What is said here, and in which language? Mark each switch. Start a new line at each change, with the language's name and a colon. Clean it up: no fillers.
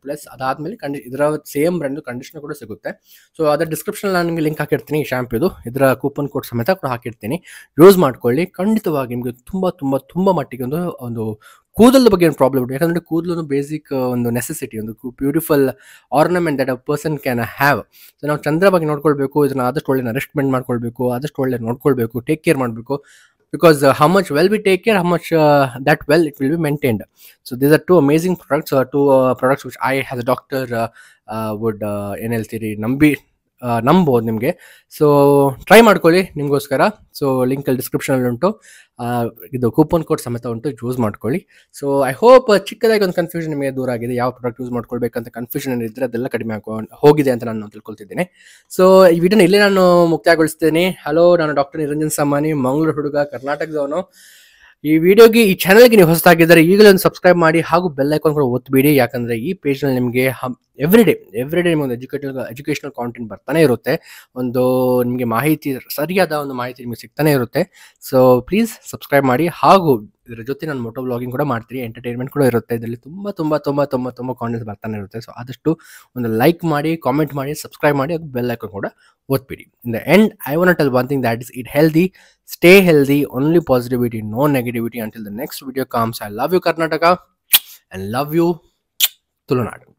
Kannada: Plus ಅದಾದಮೇಲೆ ಇದರ same brand conditioner ಕೂಡ ಸಿಗುತ್ತೆ. ಸೊ ಅದರ ಡಿಸ್ಕ್ರಿಪ್ಷನಲ್ಲಿ ನಾನು ನಿಮಗೆ ಲಿಂಕ್ ಹಾಕಿರ್ತೀನಿ ಈ ಶಾಂಪುದು, ಇದರ ಕೂಪನ್ ಕೋಡ್ ಸಮೇತ ಕೂಡ ಹಾಕಿರ್ತೀನಿ. ಯೂಸ್ ಮಾಡ್ಕೊಳ್ಳಿ. ಖಂಡಿತವಾಗಿ ನಿಮಗೆ ತುಂಬ ತುಂಬ ತುಂಬ ಮಟ್ಟಿಗೆ ಒಂದು ಕೂದಲದ ಬಗ್ಗೆ ಏನು ಪ್ರಾಬ್ಲಮ್ ಇದೆ. ಯಾಕಂದರೆ ಕೂದಲು ಒಂದು ಬೇಸಿಕ್ ಒಂದು ನೆಸೆಸಿಟಿ, ಒಂದು beautiful ornament
English: That a person can have.
Kannada: So ನಾವು ಚಂದ್ರ ಬಗ್ಗೆ ನೋಡ್ಕೊಳ್ಬೇಕು, ಇದನ್ನು ಆದಷ್ಟು ಒಳ್ಳೆ ನರಿಶ್ಮೆಂಟ್ ಮಾಡ್ಕೊಳ್ಬೇಕು, ಆದಷ್ಟು ಒಳ್ಳೆ ನೋಡ್ಕೊಳ್ಬೇಕು, ಟೇಕ್ ಕೇರ್ ಮಾಡಬೇಕು.
English: Because how much well we take care, how much that well it will be maintained. So these are two amazing products, products which I as a doctor would
Kannada: ಏನು ಹೇಳ್ತೀರಿ ನಂಬೋದು ನಿಮಗೆ. So try ಮಾಡ್ಕೊಳ್ಳಿ ನಿಮಗೋಸ್ಕರ. So ಲಿಂಕಲ್ಲಿ ಡಿಸ್ಕ್ರಿಪ್ಷನಲ್ಲಿ ಉಂಟು, ಇದು coupon code ಸಮೇತ ಉಂಟು, ಯೂಸ್ ಮಾಡ್ಕೊಳ್ಳಿ.
English: so I hope
Kannada: ಚಿಕ್ಕದಾಗಿ ಒಂದು ಕನ್ಫ್ಯೂಷನ್ ನಿಮಗೆ ದೂರ ಆಗಿದೆ. ಯಾವ ಪ್ರಾಡಕ್ಟ್ ಯೂಸ್ ಮಾಡ್ಕೊಳ್ಬೇಕಂತ ಕನ್ಫ್ಯೂಷನ್ ಏನಿದ್ರೆ ಅದೆಲ್ಲ ಕಡಿಮೆ ಹೋಗಿದೆ ಅಂತ ನಾನು ತಿಳ್ಕೊಳ್ತಿದ್ದೀನಿ. ಸೊ ಈ ವಿಡಿಯೋನ ಇಲ್ಲೇ ನಾನು ಮುಕ್ತಾಯಗೊಳಿಸ್ತೇನೆ. ಹಲೋ, ನಾನು ಡಾಕ್ಟರ್ ನಿರಂಜನ್ ಸಾಮಾನಿ, ಮಂಗಳೂರು ಹುಡುಗ, ಕರ್ನಾಟಕದವನು. ಈ ವಿಡಿಯೋಗೆ, ಈ ಚಾನಲ್ಗೆ ನೀವು ಹೊಸದಾಗಿದ್ದರೆ ಈಗಲೇ ಒಂದು ಸಬ್ಸ್ಕ್ರೈಬ್ ಮಾಡಿ ಹಾಗೂ ಬೆಲ್ ಐಕಾನ್ ಕೂಡ ಒತ್ತಬೇಡಿ. ಯಾಕಂದರೆ ಈ ಪೇಜ್ನಲ್ಲಿ ನಿಮಗೆ ಎವ್ರಿ ಡೇ ನಿಮಗೆ ಒಂದು ಎಜುಕೇಷನಲ್ ಕಾಂಟೆಂಟ್ ಬರ್ತಾನೆ ಇರುತ್ತೆ. ಒಂದು ನಿಮಗೆ ಮಾಹಿತಿ, ಸರಿಯಾದ ಒಂದು ಮಾಹಿತಿ ನಿಮಗೆ ಸಿಗ್ತಾನೆ ಇರುತ್ತೆ. ಸೊ ಪ್ಲೀಸ್ ಸಬ್ಸ್ಕ್ರೈಬ್ ಮಾಡಿ. ಹಾಗೂ ಇದರ ಜೊತೆ ನಾನು ಮೋಟೋ ವ್ಲಾಗಿಂಗ್ ಕೂಡ ಮಾಡ್ತೀನಿ, ಎಂಟರ್ಟೈನ್ಮೆಂಟ್ ಕೂಡ ಇರುತ್ತೆ. ಇದರಲ್ಲಿ ತುಂಬ ತುಂಬ ತುಂಬ ತುಂಬ ತುಂಬ ಕಾಂಟೆಂಟ್ಸ್ ಬರ್ತಾನೆ ಇರುತ್ತೆ. ಸೊ ಆದಷ್ಟು ಒಂದು ಲೈಕ್ ಮಾಡಿ, ಕಾಮೆಂಟ್ ಮಾಡಿ, ಸಬ್ಸ್ಕ್ರೈಬ್ ಮಾಡಿ, ಹಾಗೂ ಬೆಲ್ ಐಕಾನ್ ಕೂಡ ಒತ್ಬಿಡಿ.
English: In the end I want to tell one thing, that is it healthy, stay healthy, only positivity, no negativity. Until the next video comes, I love you Karnataka and love you Tulunadu.